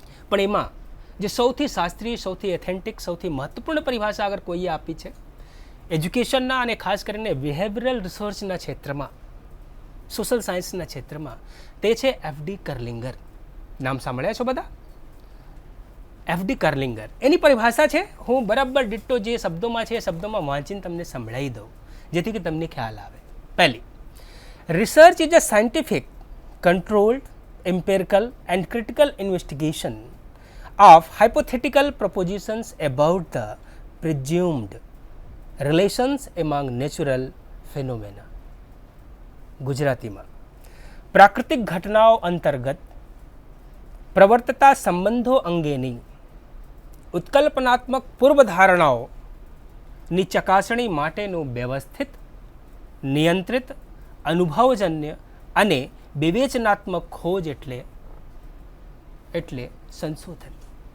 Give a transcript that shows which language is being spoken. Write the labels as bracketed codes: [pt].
[gu] પણ એમાં જે સૌથી શાસ્ત્રીય, સૌથી એથેન્ટિક, સૌથી મહત્વપૂર્ણ પરિભાષા અગર કોઈએ આપી છે એજ્યુકેશનના અને ખાસ કરીને બિહેવિયરલ રિસર્ચના ક્ષેત્રમાં, સોશિયલ સાયન્સના ક્ષેત્રમાં, તે છે એફડી કર્લિંગર। નામ સાંભળ્યા છો બધા? એફડી કર્લિંગર એની પરિભાષા છે। હું બરાબર ડિટ્ટો જે શબ્દોમાં છે એ શબ્દોમાં વાંચીને તમને સંભળાવી દઉં જેથી કે તમને ખ્યાલ આવે। પહેલી, [en] Research is a scientific, controlled, empirical and critical investigation of hypothetical propositions about the presumed relations among natural phenomena। [gu] ગુજરાતીમાં પ્રાકૃતિક ઘટનાઓ અંતર્ગત પ્રવર્તતા સંબંધો અંગેની ઉત્કલ્પનાત્મક પૂર્વધારણાઓની ચકાસણી માટેનું વ્યવસ્થિત, નિયંત્રિત, અનુભવજન્ય અને વિવેચનાત્મક ખોજ એટલે સંશોધન।